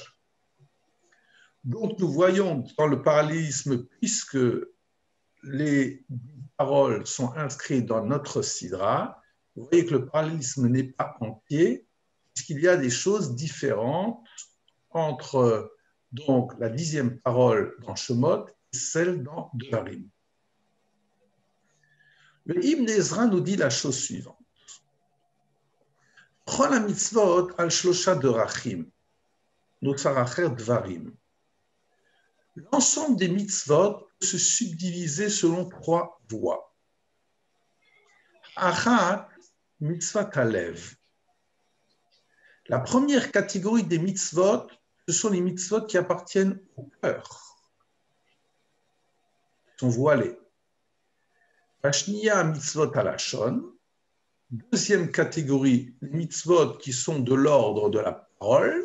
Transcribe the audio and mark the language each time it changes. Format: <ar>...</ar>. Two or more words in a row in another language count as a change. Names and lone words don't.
<fr>Donc nous voyons dans le parallélisme, puisque les paroles sont inscrites dans notre sidra, vous voyez que le parallélisme n'est pas entier, puisqu'il y a des choses différentes entre donc la 10e parole dans Shemot et celle dans Devarim. Le Ibn Ezra nous dit la chose suivante.</fr> <he>כל המצוות על שלושה דרכים, נצרכים דברים.</he> <fr>L'ensemble des mitzvot peut se subdiviser selon 3 voies.</fr> <he>אחת, מצוות הלב.</he> <fr>La première catégorie des mitzvot, ce sont les mitzvot qui appartiennent au cœur, qui sont voilés.</fr> <he>והשנייה מצוות הלשון.</he> <fr>Deuxième catégorie, les mitzvot qui sont de l'ordre de la parole.</fr>